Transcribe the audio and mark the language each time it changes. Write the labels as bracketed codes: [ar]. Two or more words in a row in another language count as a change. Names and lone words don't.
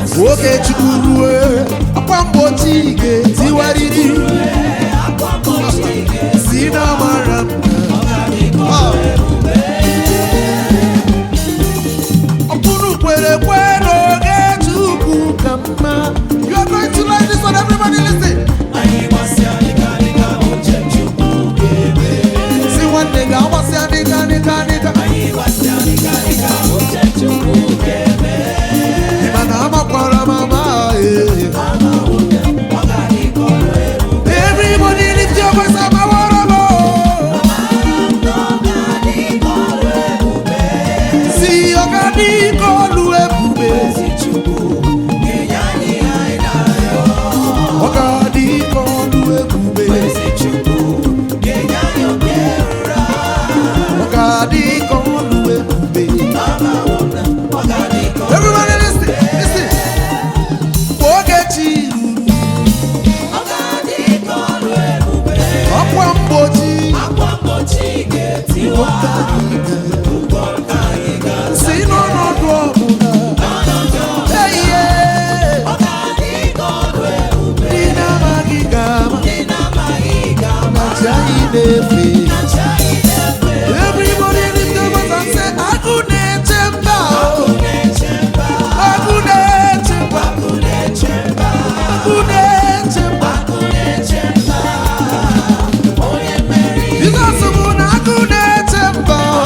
[ig] Oge Chukwu rue, akwa mgbochi ga-etiwarịrị. Si n'amara m. Ah! Ọ bụrụ kwere ekwe n'oge Chukwu ka mma. [en] You are going to like this one, everybody listen. [ig] Anyị gbasịa dịka, dịka uche Chukwu ga-eme. Si nwanne gị agbasịa dịka, dịka, dịka. Anyị gbasịa dịka, dịka uche Chukwu ga-eme. Ị ma na amakwara m ama, eh. [en] Everybody lift your voice up, I wanna know. See, [ig] ọ ga-adị ka ọlụ ebube. Ọ ga-adị ka ọlụ ebube. Ọ ga-adị ka ọlụ ebube. [en] Everybody listen, listen. [ig] Mgbe oge chi ruru, akwa mgbochi. Si n'ọnọdụ ọbụla. Hey, yeah. Ndị na-amaghị ga-ama. Na chi anyị na-efe. [en] Everybody lift your voice and say, [ig] "Agụ na-eche mba o." Agụ na-eche mba. Agụ na-eche mba. Jizọs bụ na agụ na-eche mba.